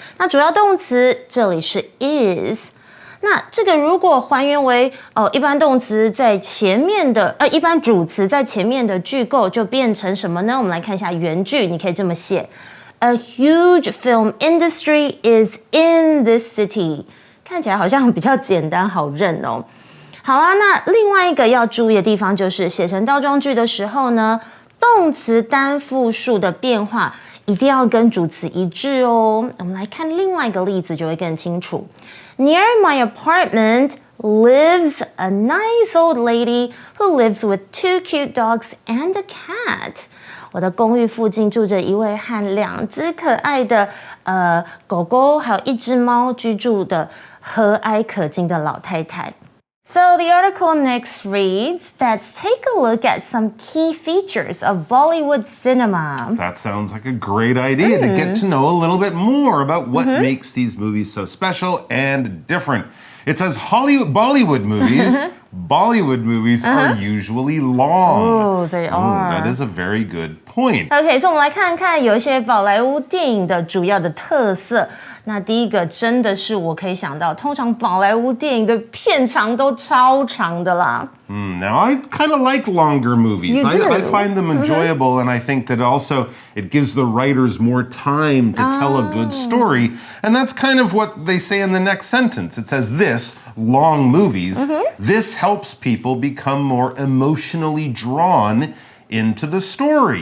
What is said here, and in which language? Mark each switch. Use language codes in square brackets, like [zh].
[zh] 那主要动词这里是 is。那这个如果还原为一般动词在前面的一般主词在前面的句构，就变成什么呢？我们来看一下原句，你可以这么写 ： [en] A huge film industry is in this city。 [zh] 看起来好像比较简单好认哦。好啊，那另外一个要注意的地方就是写成倒装句的时候呢，动词单复数的变化一定要跟主词一致哦。我们来看另外一个例子就会更清楚。 [en] Near my apartment lives a nice old lady who lives with 2 cute dogs and a cat。 [zh] 我的公寓附近住着一位和2只可爱的狗狗，还有1只猫居住的和蔼可亲的老太太。 [en] So the article next reads, let's take a look at some key features of Bollywood cinema. That sounds like a great idea to get to know a little bit more about what makes these movies so special and different. It says Bollywood movies Bollywood movies are usually long. Oh, they are. That is a very good point. [zh] OK， 所以我们来看看有一些宝莱坞电影的主要的特色。那第一个真的是我可以想到，通常宝莱坞电影的片长都超长的啦。 [en] Now, I kind of like longer movies. You do? I find them enjoyable, and I think that also it gives the writers more time to tell a good story. And that's kind of what they say in the next sentence. It says this, long movies, this helps people become more emotionally drawn into the story.